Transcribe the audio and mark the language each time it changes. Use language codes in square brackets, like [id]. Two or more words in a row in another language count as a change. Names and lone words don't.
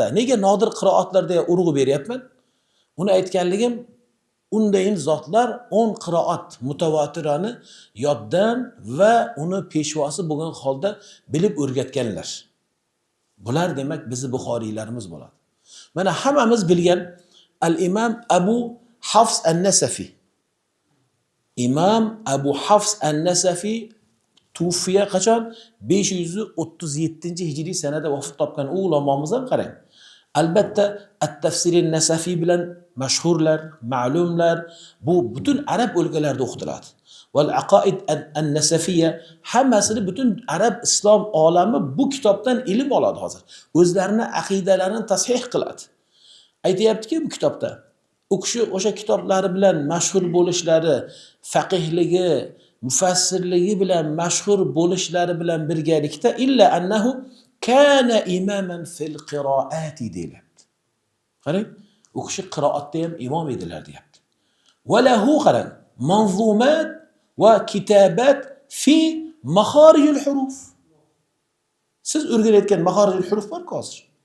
[uz] Nega nodir qiroatlarda urg'u beryapman? Uni aytganligim, undayin zotlar 10 qiroat mutavatirani yoddan va uni peshvosi bo'lgan holda bilib o'rgatganlar. Bular demak bizni Buxoriylarimiz bo'ladi. Mana hammamiz bilgan al-Imam Abu Hafs an-Nasafi. Imam Abu Hafs an-Nasafi Tufiya qachon? 537-hijriy sanada vafot topgan u ulamomiz ham qarang. Albatta at-Tafsir an-Nasafi bilan mashhurlar, ma'lumlar, bu butun arab o'lkalarida o'qitiladi. Val aqaid an-Nasafiyya hammasini butun arab islom olami bu kitobdan ilm oladi hozir. O'zlarini aqidalarini tasih qiladi. Aytayaptiki bu kitobda u kishi o'sha kitoblari bilan mashhur bo'lishlari, faqihligi, mufassirligi bilan mashhur bo'lishlari bilan birgalikda [ar] إلا أنه كان إماما في القراءة [uz] deyapti. Qarang, u kishi qiroatda ham imom edilar deyapti. [ar] وله qarang, منظومات وكتابات في مخارج الحروف. [uz] Siz o'rganayotgan [ar] مخارج الحروف [uz] bor-ku hozir.